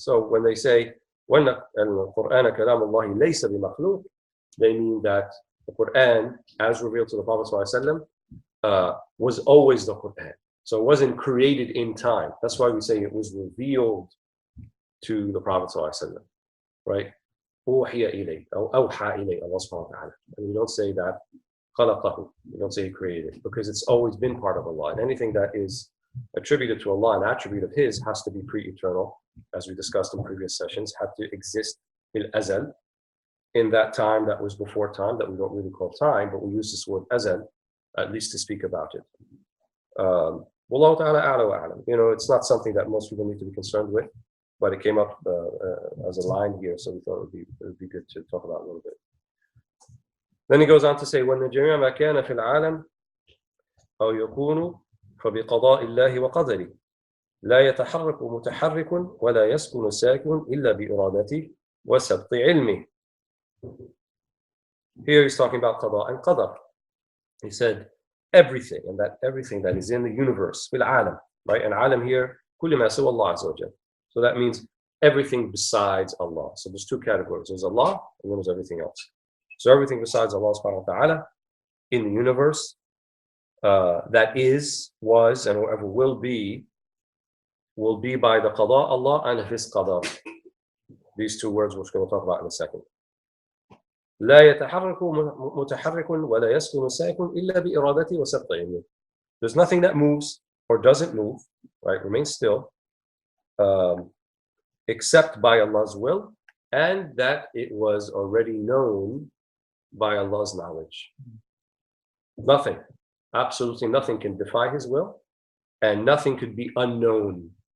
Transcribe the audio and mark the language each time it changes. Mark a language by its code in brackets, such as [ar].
[en] So when they say, when [ar] al-Quran Kalam Allah laysa bi-makhluq, [en] they mean that the Quran, as revealed to the Prophet was always the Quran. So it wasn't created in time. That's why we say it was revealed to the Prophet right? [ar] أوحي إليه أو أوحى إليه Allah subhanahu wa ta'ala. [en] And we don't say that خلقه. We don't say he created it, because it's always been part of Allah. And anything that is attributed to Allah, an attribute of His, has to be pre-eternal, as we discussed in previous sessions, had to exist in azal, in that time that was before time, that we don't really call time, but we use this word azal, at least to speak about it. [ar] Wallahu ta'ala a'la wa a'lam. [en] You know, it's not something that most people need to be concerned with, but it came up as a line here, so we thought it would be good to talk about a little bit. Then he goes on to say, [ar] وَأَنَّ جَمِيعَ مَا كَانَ فِي الْعَالَمِ أَوْ يَكُونُ فَبِقَضَاءِ اللَّهِ وَقَدَرِهِ لَا يَتَحَرَّكُ مُتَحَرِّكٌ وَلَا يَسْكُنُ سَاكِنٌ إِلَّا بِإِرَادَتِهِ وَسَبْطِ عِلْمِهِ. [en] Here he's talking about Qada and Qadar. He said everything, and that everything that is in the universe, fil alam, right? And alam here, [ar] kulli ma siwa Allah azza wa jal. [en] So that means everything besides Allah. So there's two categories. There's Allah, and then there's everything else. So everything besides Allah subhanahu wa ta'ala in the universe that is, was, and whatever will be by the Qada Allah and His Qadar. These two words which we're going to talk about in a second. [ar] لا يتحرك متحرك ولا يسكن ساكن إلا بإرادته وسبط علمه. [en] There's nothing that moves or doesn't move, right? Remains still, except by Allah's will, and that it was already known by Allah's knowledge. Nothing, absolutely nothing can defy His will, and nothing could be unknown.